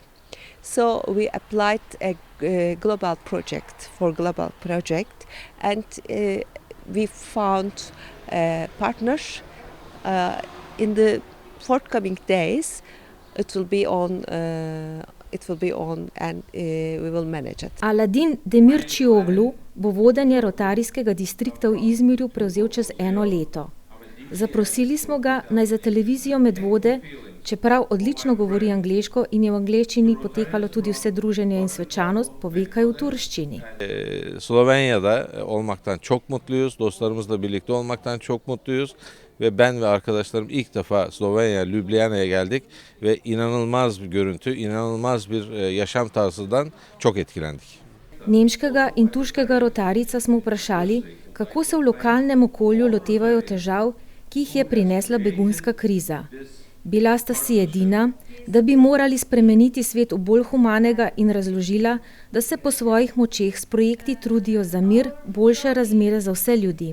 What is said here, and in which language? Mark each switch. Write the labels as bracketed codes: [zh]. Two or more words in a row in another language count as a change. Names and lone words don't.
[en] So we applied a global project and we found partners. In the forthcoming days it will be on and we will manage it. [sl] Aladin Demircioglu bo vodenje rotarijskega distrikta v Izmirju prevzel čez 1 leto. Zaprosili smo ga, naj za televizijo Medvode, čeprav odlično govori angleško in je v angleščini potekalo tudi vse druženje in svečanost, pove kaj v turščini. [tr] Slovenya'da olmaktan çok mutluyuz. Dostlarımızla birlikte olmaktan çok mutluyuz. Ve ben ve arkadaşlarım ilk defa Slovenya, Ljubljana'ya geldik ve inanılmaz bir görüntü, inanılmaz bir yaşam tarzından çok etkilendik. [sl] Nemškega in turškega rotarijca smo vprašali, kako se v lokalnem okolju lotevajo težav, ki jih je prinesla begunska kriza. Bila sta si edina, da bi morali spremeniti svet v bolj humanega in razložila, da se po svojih močeh s projekti trudijo za mir, boljše razmere za vse ljudi.